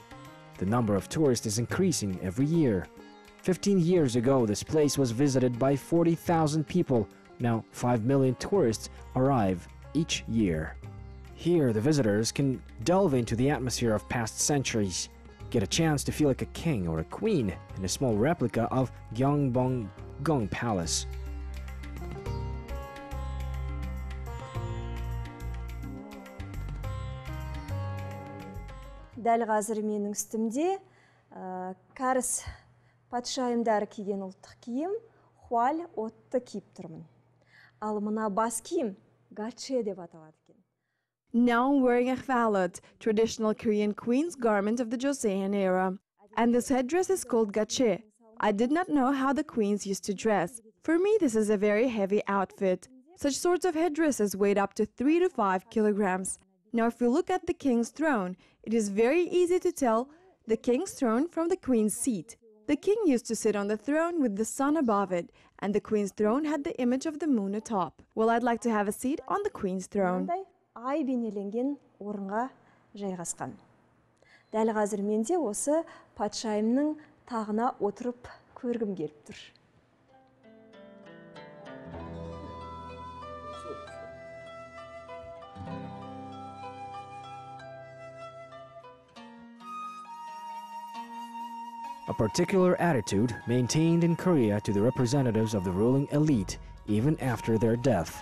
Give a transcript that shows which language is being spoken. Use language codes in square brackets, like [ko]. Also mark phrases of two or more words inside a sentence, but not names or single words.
[en] The number of tourists is increasing every year. 15 years ago, this place was visited by 40,000 people. Now 5 million tourists arrive each year. Here, the visitors can delve into the atmosphere of past centuries, get a chance to feel like a king or a queen in a small replica of Gyeongsangbuk-do Palace. [kk] Дәл қазір менің үстімде кәріс патшайымдары киген ұлттық киім хуаль отты киіп тұрмын. Ал мына бас киім гаче деп аталады екен. [en] Now I'm wearing a chwalot, traditional Korean queen's garment of the Joseon era. And this headdress is called gache. I did not know how the queens used to dress. For me, this is a very heavy outfit. Such sorts of headdresses weighed up to 3 to 5 kilograms. Now, if we look at the king's throne, it is very easy to tell the king's throne from the queen's seat. The king used to sit on the throne with the sun above it, and the queen's throne had the image of the moon atop. Well, I'd like to have a seat on the queen's throne. [kk] Ай бейнеленген орынға жайғасқан. Дәл қазір менде осы патшайымның тағына отырып көргім келіп тұр. [en] A particular attitude maintained in Korea to the representatives of the ruling elite even after their death.